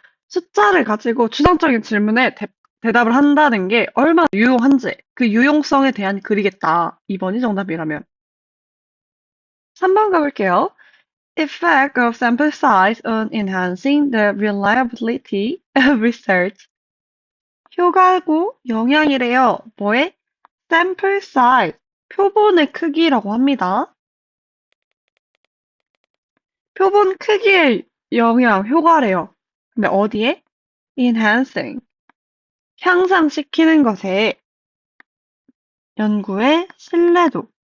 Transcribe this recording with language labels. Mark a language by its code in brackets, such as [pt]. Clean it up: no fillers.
[ko] 숫자를 가지고 추상적인 질문에 대답을 한다는 게 얼마나 유용한지, 그 유용성에 대한 글이겠다. 2번이 정답이라면. 3번 가볼게요. [en] Effect of sample size on enhancing the reliability of research. [ko] 효과고 영향이래요. 뭐에? sample size. 표본의 크기라고 합니다. 표본 크기의 영향, 효과래요. 근데 어디에? enhancing. 향상시키는 것에 연구의 신뢰도.